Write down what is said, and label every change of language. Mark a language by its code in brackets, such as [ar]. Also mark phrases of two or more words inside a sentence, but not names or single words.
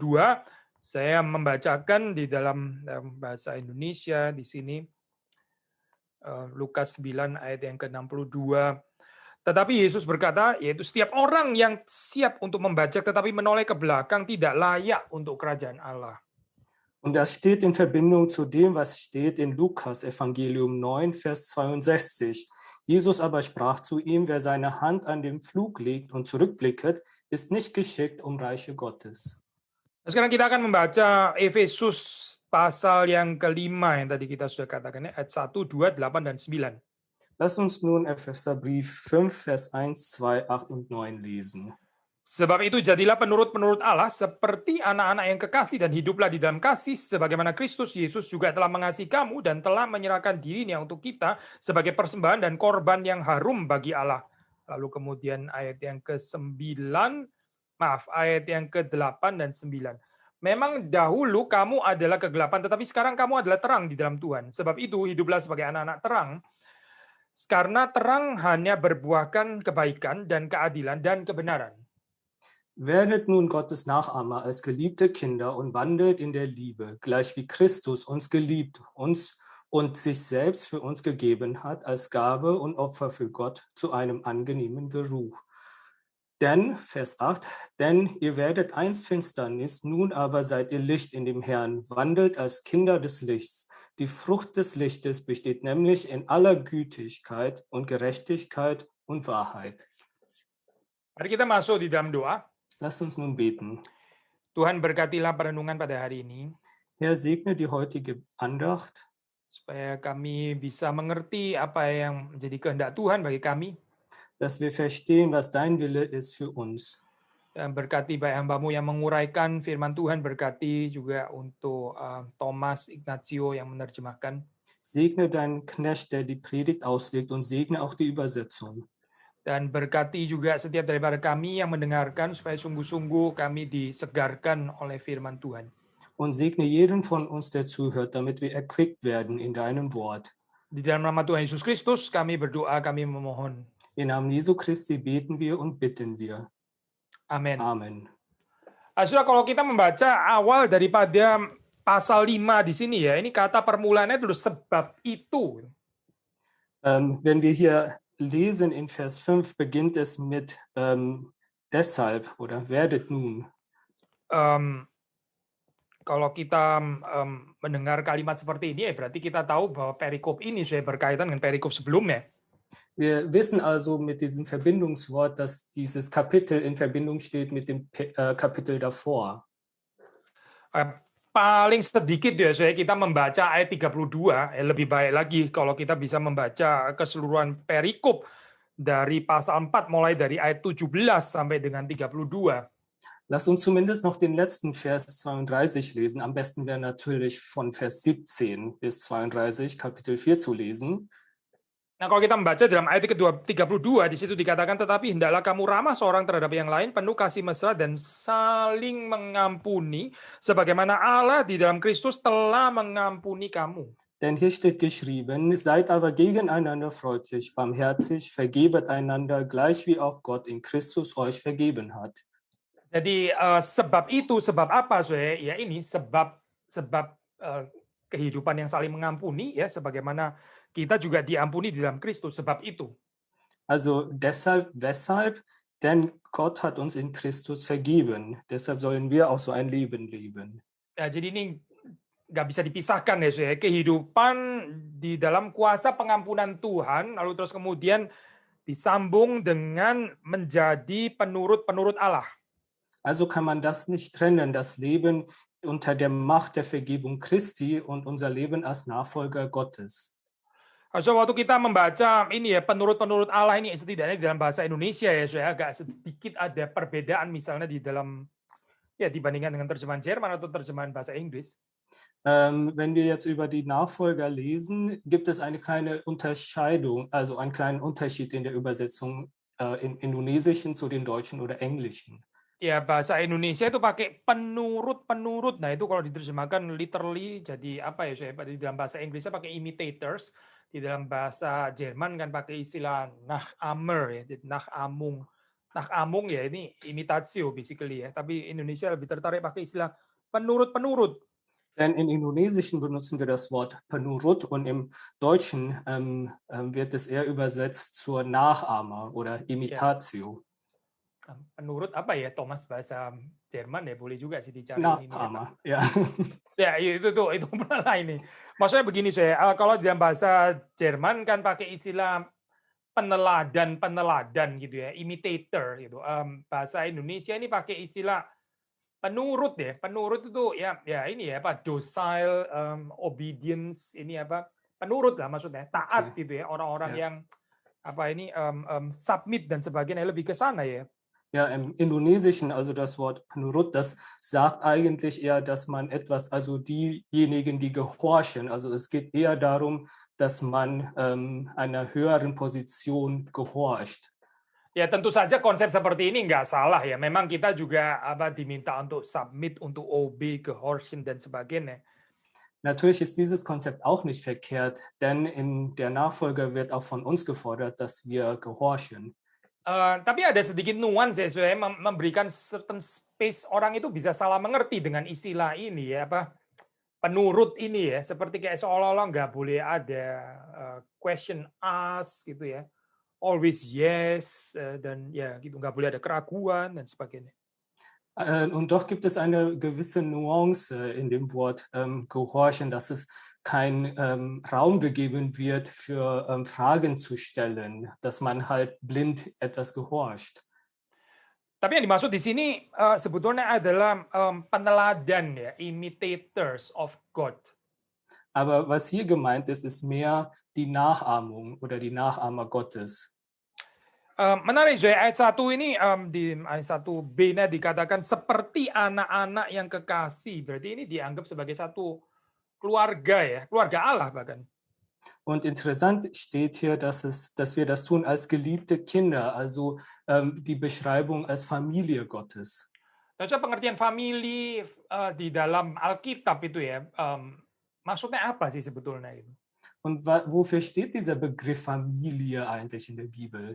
[id] Saya membacakan di dalam bahasa Indonesia di sini. Lukas 9 ayat yang ke-62. Tetapi Yesus berkata, yaitu setiap orang yang siap untuk membaca tetapi menoleh ke belakang tidak layak untuk kerajaan Allah. [de] Und das steht in Verbindung zu dem, was steht in Lukas Evangelium 9, Vers 62. Jesus aber sprach zu ihm, wer seine Hand an den Pflug legt und zurückblicket, ist nicht geschickt, Reiche Gottes. [id] Sekarang kita akan membaca Efesus pasal yang kelima yang tadi kita sudah katakan, ayat 1, 2, 8, dan 9. [de] Lass uns nun Epheserbrief 5, Vers 1, 2, 8 und 9 lesen. [id] Sebab itu jadilah penurut-penurut Allah seperti anak-anak yang kekasih dan hiduplah di dalam kasih sebagaimana Kristus Yesus juga telah mengasihi kamu dan telah menyerahkan dirinya untuk kita sebagai persembahan dan korban yang harum bagi Allah. Lalu kemudian ayat yang ayat yang ke-8 dan 9. Memang dahulu kamu adalah kegelapan tetapi sekarang kamu adalah terang di dalam Tuhan. Sebab itu hiduplah sebagai anak-anak terang. Karena terang hanya berbuahkan kebaikan dan keadilan dan kebenaran. [de] Werdet nun Gottes Nachahmer als geliebte Kinder und wandelt in der Liebe, gleich wie Christus uns geliebt, uns und sich selbst für uns gegeben hat, als Gabe und Opfer für Gott zu einem angenehmen Geruch. Denn, Vers 8, denn ihr werdet einst Finsternis, nun aber seid ihr Licht in dem Herrn, wandelt als Kinder des Lichts. Die Frucht des Lichtes besteht nämlich in aller Gütigkeit und Gerechtigkeit und Wahrheit. [id] Mari kita masuk di dalam doa. [de] Lasst uns nun beten. [id] Tuhan berkatilah perenungan pada hari ini. [de] Herr, segne die heutige Andacht. [id] Supaya kami bisa mengerti apa yang menjadi kehendak Tuhan bagi kami. [de] Dass wir verstehen, was dein Wille ist für uns. [id] Dan berkati baik hamba-Mu yang menguraikan firman Tuhan, berkati juga untuk Thomas Ignatio yang menerjemahkan. [de] Segne deinen Knecht, der die Predigt auslegt, und segne auch die Übersetzung. [id] Dan berkati juga setiap daripada kami yang mendengarkan, supaya sungguh-sungguh kami disegarkan oleh firman Tuhan. [de] Und segne jeden von uns, der zuhört, damit wir erquickt werden in deinem Wort. [id] Di dalam nama Tuhan Yesus Kristus, kami berdoa, kami memohon. [de] Im Namen Jesu Christi beten wir und bitten wir. [id] Amin. [de] Amen. [id] Saudara, kalau kita membaca awal daripada pasal 5 di sini ya, ini kata permulaannya dulu sebab itu. [de] Wenn wir hier lesen in Vers 5, beginnt es mit deshalb oder werdet nun. [id] Kalau kita mendengar kalimat seperti ini, ya berarti kita tahu bahwa perikop ini sudah berkaitan dengan perikop sebelumnya. [de] Wir wissen also mit diesem Verbindungswort, dass dieses Kapitel in Verbindung steht mit dem Kapitel davor. [id] Paling sedikit ya saya kita membaca ayat 32, lebih baik lagi kalau kita bisa membaca keseluruhan perikop dari pasal 4 mulai dari ayat 17 sampai dengan 32. [de] Lass uns zumindest noch den letzten Vers 32 lesen. Am besten wäre natürlich von Vers 17 bis 32, Kapitel 4 zu lesen. [id] Nah, kalau kita membaca dalam ayat ke-32, di situ dikatakan, tetapi hendaklah kamu ramah seorang terhadap yang lain, penuh kasih mesra dan saling mengampuni, sebagaimana Allah di dalam Kristus telah mengampuni kamu. [de] Denn hier steht geschrieben, seid aber gegeneinander freundlich, barmherzig, vergebet einander, gleich wie auch Gott in Christus euch vergeben hat. [id] Jadi sebab itu, sebab apa? Ya ini sebab kehidupan yang saling mengampuni, ya sebagaimana kita juga diampuni di dalam Kristus, sebab itu. [de] Also deshalb, weshalb? Denn Gott hat uns in Christus vergeben. Deshalb sollen wir auch so ein Leben leben. [id] Ya, jadi ini nggak bisa dipisahkan ya, kehidupan di dalam kuasa pengampunan Tuhan, lalu terus kemudian disambung dengan menjadi penurut-penurut Allah. [de] Also kann man das nicht trennen, das Leben unter der Macht der Vergebung Christi und unser Leben als Nachfolger Gottes. [id] So, waktu kita membaca ini ya penurut-penurut Allah ini setidaknya di dalam bahasa Indonesia ya, saya agak sedikit ada perbedaan misalnya di dalam ya dibandingkan dengan terjemahan Jerman atau terjemahan bahasa Inggris. [de] Wenn wir jetzt über die Nachfolger lesen, gibt es eine kleine Unterscheidung, also einen kleinen Unterschied in der Übersetzung im Indonesischen zu den Deutschen oder Englischen. [id] Ya, bahasa Indonesia itu pakai penurut-penurut. Nah, itu kalau diterjemahkan literally jadi apa ya, saya di dalam bahasa Inggrisnya pakai imitators. Di dalam bahasa Jerman kan pakai istilah Nachamer ya, jadi Nachahmung. Nachahmung ya ini imitatio basically ya, tapi Indonesia lebih tertarik pakai istilah penurut-penurut. [de] Denn im Indonesischen benutzen wir das Wort penurut und im Deutschen wird es eher übersetzt zur Nachahmer oder Imitatio. [id] Penurut apa ya, Thomas bahasa Jerman ya, boleh juga sih dicari ini. Nachahmer, ya. Ya, itu malah ini. Maksudnya begini saya, kalau di dalam bahasa Jerman kan pakai istilah peneladan gitu ya, imitator gitu. Bahasa Indonesia ini pakai istilah penurut ya. Penurut itu ya ini ya apa, [en] docile, obedience, [id] ini apa, penurut lah maksudnya, taat gitu ya, orang-orang yang apa ini submit dan sebagainya, lebih ke sana ya. [de] Ja, im Indonesischen, also das Wort penurut, das sagt eigentlich eher, dass man etwas, also diejenigen, die gehorchen, also es geht eher darum, dass man einer höheren Position gehorcht. [id] Ya, tentu saja konsep seperti ini nggak salah ya. Memang kita juga diminta untuk submit, untuk obey, gehorchen dan sebagainya. [de] Natürlich ist dieses Konzept auch nicht verkehrt, denn in der Nachfolge wird auch von uns gefordert, dass wir gehorchen. [id] Tapi ada sedikit nuans ya, saya memberikan [en] certain space, [id] orang itu bisa salah mengerti dengan istilah ini ya, apa penurut ini ya, seperti kayak seolah-olah nggak boleh ada [en] question ask [id] gitu ya, [en] always yes, [id] dan ya gitu, nggak boleh ada keraguan dan sebagainya. [de] Und doch gibt es eine gewisse Nuance in dem Wort gehorchen, dass es kein Raum gegeben wird für Fragen zu stellen, dass man halt blind etwas gehorcht. [id] Tapi yang dimaksud di sini sebetulnya adalah peneladan ya, [en] imitators of God. [de] Aber was hier gemeint ist, ist mehr die Nachahmung oder die Nachahmer Gottes. [id] Menarik Zoe, ayat 1 ini di ayat 1b-nya dikatakan seperti anak-anak yang kekasih. Berarti ini dianggap sebagai satu keluarga ya, keluarga Allah bahkan. [de] Und interessant steht hier, dass wir das tun als geliebte Kinder, also die Beschreibung als Familie Gottes. [id] Nah, coba pengertian family di dalam Alkitab itu ya, maksudnya apa sih sebetulnya itu? [de] Und wofür steht dieser Begriff Familie eigentlich in der Bibel?